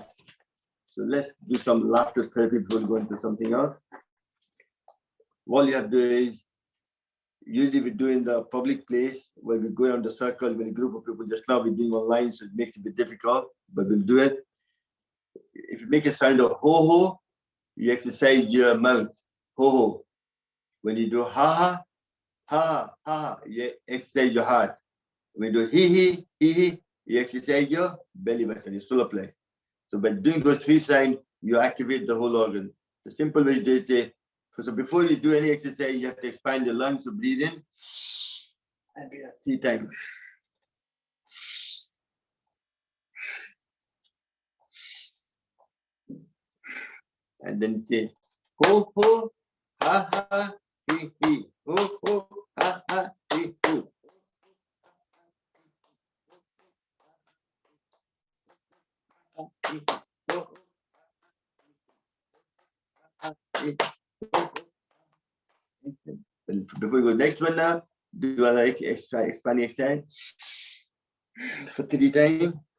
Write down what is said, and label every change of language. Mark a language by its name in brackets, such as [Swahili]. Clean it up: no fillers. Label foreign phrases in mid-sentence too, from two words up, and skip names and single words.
[English] So let's do some laughter therapy before we go into something else. All you have to do is, usually we do in the public place where we go around the circle with a group of people. Just now we're doing online, so it makes it a bit difficult, but we'll do it. If you make a sound of ho-ho, you exercise your mouth, ho-ho. When you do ha-ha, ha-ha, you exercise your heart. When you do hee-hee, hee-hee, you exercise your belly button, your solar plexus. So by doing those three signs, you activate the whole organ. The simple way to do it is, so before you do any exercise, you have to expand your lungs, so breathe in, and breathe out 3 times. And then say, ho, ho, ha, ha, hee, hee, ho, ho, ha, ha, hee, hee. Before we go next one now, do other expanding exercise for 3 times.